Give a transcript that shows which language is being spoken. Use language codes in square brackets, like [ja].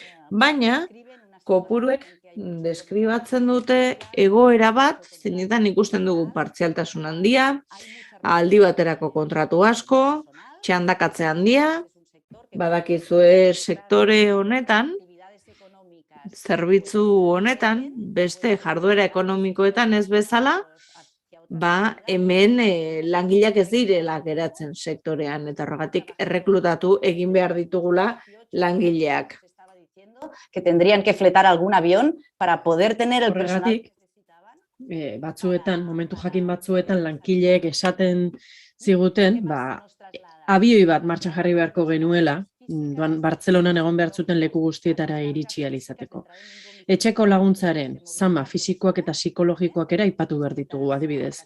[eu] baina kopuruek deskribatzen dute egoera bat, zeinetan ikusten dugu partzialtasun handia, aldi baterako kontratu asko, txandakatze handia, badakizue sektore honetan, zerbitzu honetan, beste jarduera ekonomikoetan ez bezala, hemen langileak ez direla geratzen sektorean, eta horregatik erreklutatu egin behar ditugula langileak. [es] Que tendrían que fletar algún avión para poder tener el personal. [eu] Batzuetan, momentu jakin batzuetan, langileek esaten ziguten, abioi bat martxan jarri beharko genuela, Bartzelonan egon behar zuten leku guztietara iritsi ahal izateko. Etxeko laguntzaren zama fisikoak eta psikologikoak ere aipatu behar ditugu, adibidez.